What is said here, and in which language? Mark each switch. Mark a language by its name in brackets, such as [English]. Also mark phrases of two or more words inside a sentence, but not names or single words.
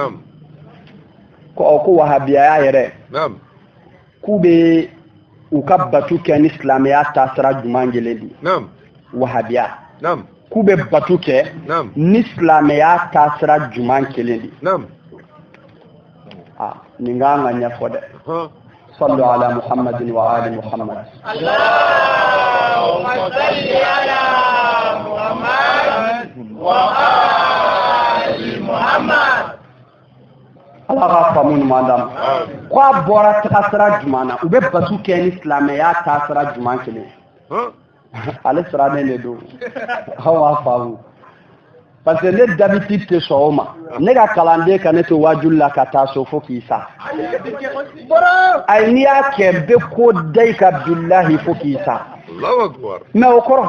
[Bambara] ko wahabiyaya yɛrɛ k'u bɛ u ka batu kɛ ni silamɛya taasira jumɛn kelen de wahabiya k'u bɛ batu kɛ ni silamɛya taasira jumɛn kelen de nin kan ka ɲɛfɔ dɛ [Arabic] صلوا على محمد وآل محمد اللهم صل على محمد وآل محمد [Bambara] ala ka famu madam ko a bɔra taasira jumɛn na u bɛ basu kɛ ni silamɛya taasira jumɛn kelen ale sirannen de don aw b'a faamu [French] parce que [Bambara] ne d'habitude tɛ sɔn o ma ne ka kalanden ka ne to wajuli la ka taa so fo k'i sa ayi n'i y'a kɛ bɛ ko da i ka billahi fo k'i sa mais o